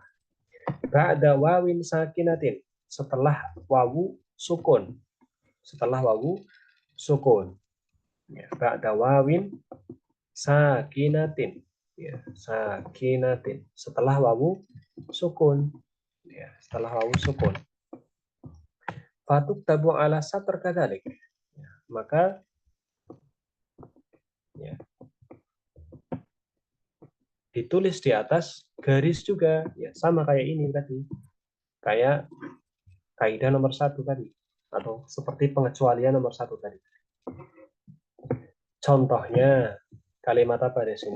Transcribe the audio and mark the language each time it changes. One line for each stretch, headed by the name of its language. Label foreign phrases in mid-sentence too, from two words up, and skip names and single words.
Arabic: بعد واو ساكنة,
Indonesian: setelah wawu sukun. Setelah wawu sukun.
Arabic: Ya, بعد واو ساكنة.
Indonesian: Ya, sakinatin. Setelah wawu sukun. Ya, setelah wawu sukun.
Arabic: فتكتب على السطر كذلك.
Indonesian: Ya, maka ya, ditulis di atas garis juga. Ya, sama kayak ini tadi. Kayak kaidah nomor 1 tadi. Atau seperti pengecualian nomor 1 tadi. Contohnya kalimat apa di sini?